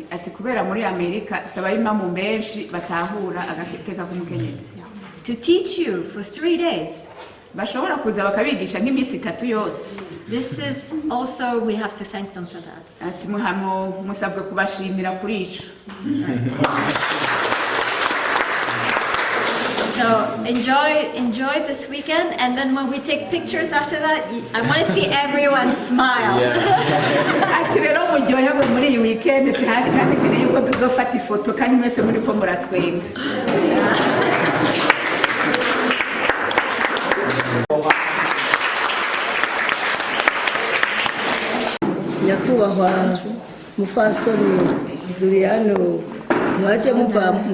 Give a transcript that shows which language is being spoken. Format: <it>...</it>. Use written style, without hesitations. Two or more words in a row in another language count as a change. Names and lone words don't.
<rn>Ati kubera muri Amerika sabayimamu benshi batahura agateka k'umukenyezi.</rn> <en>To teach you for 3 days.</en> <rn>Bashobora kuza bakabigisha nk'iminsi 3 yose.</rn> <en>This is also, we have to thank them for that.</en> <rn>Ati musabwe kubashimira kuri ico.</rn> <en>So enjoy this weekend, and then when we take pictures after that, I want to see everyone smile.</en> <rn>Ati rero muryoherwe muri iyi weekend kandi kandi yuko tuzofata ifoto kandi mwese muri ko muratwenga. Nyakubahwa mufasoni Juliano, mwaje muva mu</rn>